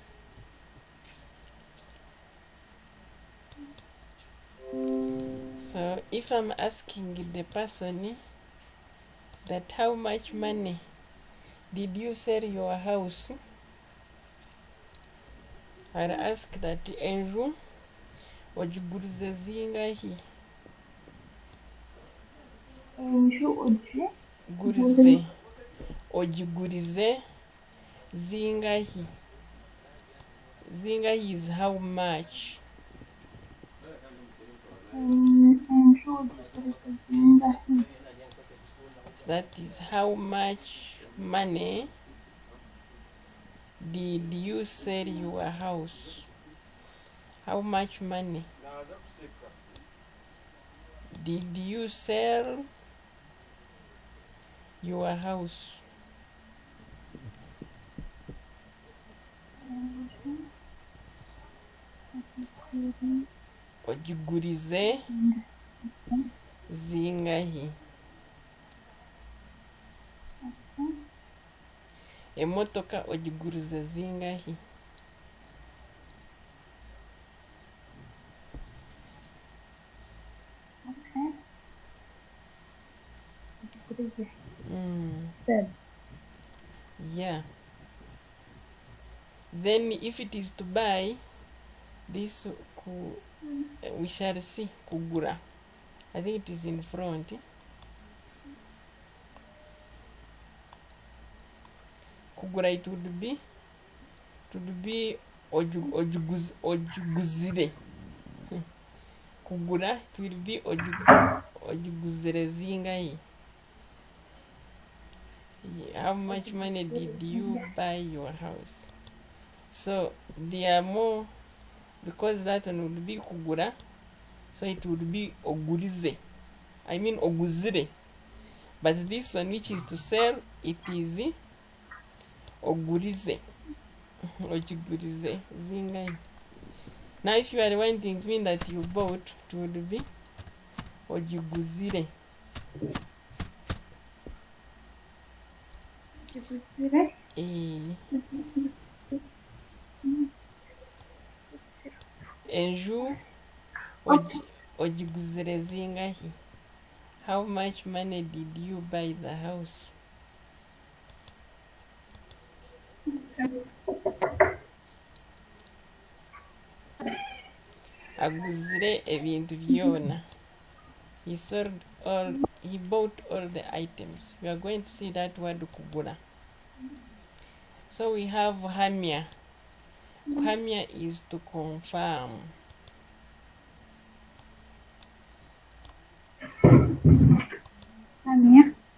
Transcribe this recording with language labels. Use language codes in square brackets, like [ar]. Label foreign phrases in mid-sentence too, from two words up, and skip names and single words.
[en] So if I'm asking the person that how much money did you sell your house, I'll ask that [nyn] enju ogigurize zingahi. Gurize ogigurize zingahi. [en] Zingahi is how much. So that is how much money did you sell your house? How much money did you sell your house? [nyn] Ogigurize zingahi. Emotoka ogigurize zingahi. [en] Yeah. Then if it is to buy, this we shall see kugura. I think it is in front. kugura, it would be ojuguzire. Kugura, it will be [nyn] ojuguzire zingahe. [en] How much money did you buy your house? So there are more, because that one would be kugura, so it would be ogurize. I mean oguzire. But this one, which is to sell, it is ogurize. [nyn] Ogurize zingahe. [en] Now if you are wanting to mean that you bought, it would be ojiguzire. [nyn] Enju ojiguzire zingahe. [en] How much money did you buy the house? [nyn] Aguzire ebintu byona. [en] He bought all the items. We are going to see that word kugura. So we have hamya. Hamya is to confirm. Hamya.